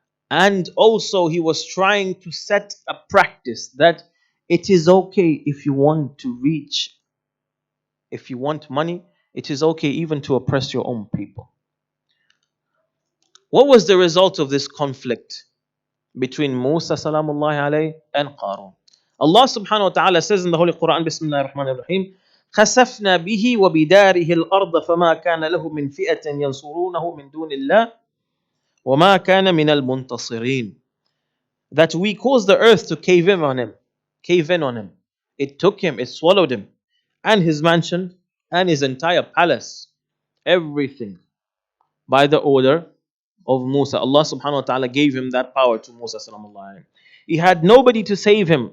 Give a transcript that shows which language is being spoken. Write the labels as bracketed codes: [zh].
[en] And also, he was trying to set a practice that it is okay if you want to reach, if you want money, it is okay even to oppress your own people. What was the result of this conflict between Musa salamullahi alayhi and Qarun? [ar] Allah subhanahu wa ta'ala [en] says in the Holy Quran, [ar] Bismillah ar-Rahman ar-Rahim, خسفنا به وبداره الأرض فما كان له من فئة ينصرونه من دون الله وما كان من المنتصرين. [en] That we caused the earth to cave in on him. Cave in on him. It took him, it swallowed him, and his mansion, and his entire palace. Everything by the order of Musa. Allah subhanahu wa ta'ala gave him that power to Musa sallallahu alayhi. He had nobody to save him.